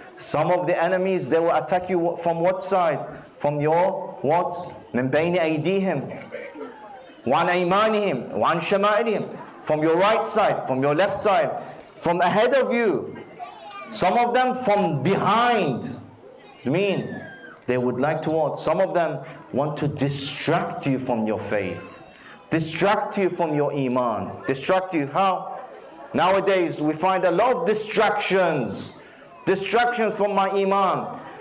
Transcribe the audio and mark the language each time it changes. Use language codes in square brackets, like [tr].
[en] Some of the enemies, they will attack you from what side? From your what? [ar] من بين أيديهم وعن أيمانهم وعن شمائلهم. [en] From your right side, from your left side, from ahead of you. Some of them from behind. Mean they would like to what? Some of them want to distract you from your faith, distract you from your iman. Distract you how? Nowadays we find a lot of distractions from my iman.